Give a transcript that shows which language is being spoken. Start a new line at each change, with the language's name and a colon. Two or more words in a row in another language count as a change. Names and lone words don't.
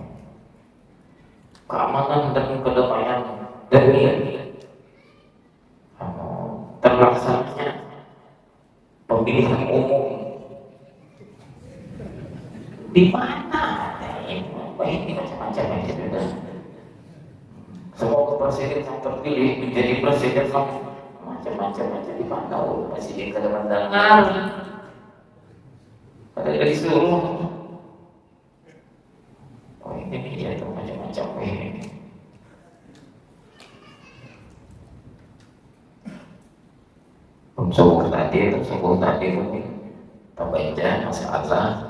Indonesian: Keamanan dan kedamaian demi terlaksananya pemilihan umum di mana? Ini macam-macam yang sudah. Semoga presiden yang terpilih menjadi presiden yang macam-macam di mana presiden
Banjar: kada mendengar, kada disuruh.
Indonesian: Oh ini dia tuh macam-macam ini. Subuh tadi ini terbaca masalah.